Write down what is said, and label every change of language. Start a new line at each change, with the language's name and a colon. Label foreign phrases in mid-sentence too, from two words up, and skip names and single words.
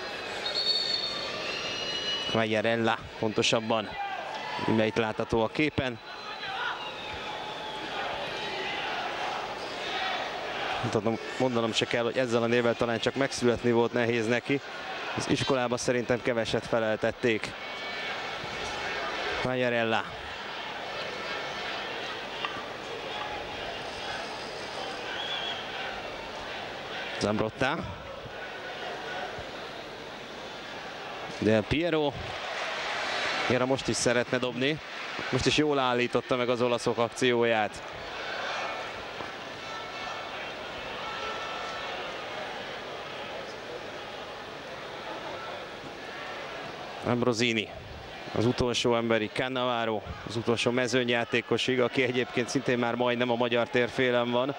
Hungarian: Quagliarella pontosabban, itt látható a képen. Mondanom se kell, hogy ezzel a névvel talán csak megszületni volt nehéz neki. Az iskolában szerintem keveset feleltették. Quagliarella. Zambrotta. Del Piero. Erre most is szeretne dobni. Most is jól állította meg az olaszok akcióját. Ambrosini, az utolsó emberi, Cannavaro, az utolsó mezőnyjátékosig, aki egyébként szintén már majdnem a magyar térfélen van.